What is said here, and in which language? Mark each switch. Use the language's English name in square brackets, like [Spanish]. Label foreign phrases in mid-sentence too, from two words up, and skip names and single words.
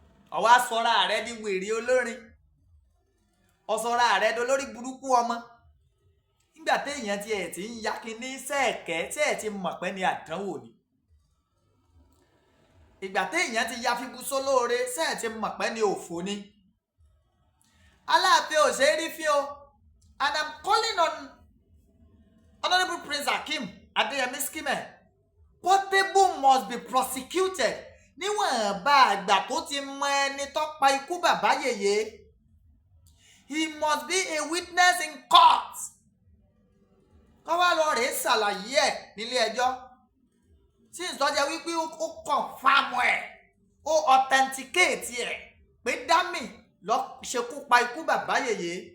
[Yoruba] Ó wá sọra rẹ di wèrè olórin. Ó sọra rẹ di olórí burúkú ọmọ. Nígbà téèyàn ti ẹ̀ ti ń ya kinní sẹ́ẹ̀kẹ́, tí ẹ̀ ti mọ̀ pé ni àdánwò ni. Ìgbà téèyàn ti ya fibu sólóore, ṣé ẹ̀ ti mọ̀ pé ni òfò ni? Aláàfin ò ṣe é rí fín o. [English] And I'm calling on Honourable Prince Hakeem Adeyemi Skime. Portable must be prosecuted. [Yoruba] Níwọ̀n bá àgbà tó ti mọ ẹni tó pa ikú bàbá yèyé. [English] He must be a witness in court. [Yoruba] Kó wá lọ rèé ṣàlàyé ẹ̀ nílé ẹjọ́. Since tó jẹ́ wípé ó, ó confirm ẹ̀, ó authenticate ẹ̀ pé Dami ló ṣekú pa ikú bàbá yèyé.